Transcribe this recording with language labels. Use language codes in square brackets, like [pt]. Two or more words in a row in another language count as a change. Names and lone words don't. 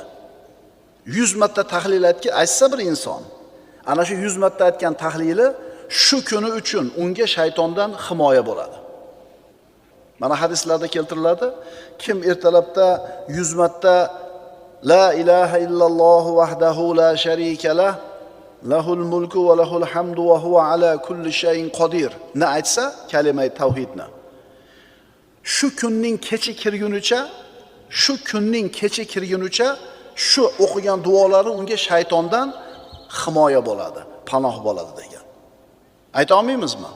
[uz] 100 marta tahlil aytsa bir inson, ana shu 100 marta aytgan tahlili shu kuni uchun unga shaytondan himoya bo'ladi. Mana hadislarda keltiriladi, kim ertalabda 100 marta [ar] لا إله إلا الله وحده لا شريك له، له الملك وله الحمد وهو على كل شيء قدير [uz] ni aytsa, kalima tavhidni. Shu kunning kechi kirgunicha shu o'qigan duolari unga shaytondan himoya bo'ladi, panoh bo'ladi degan. Ayta olmaymizmi?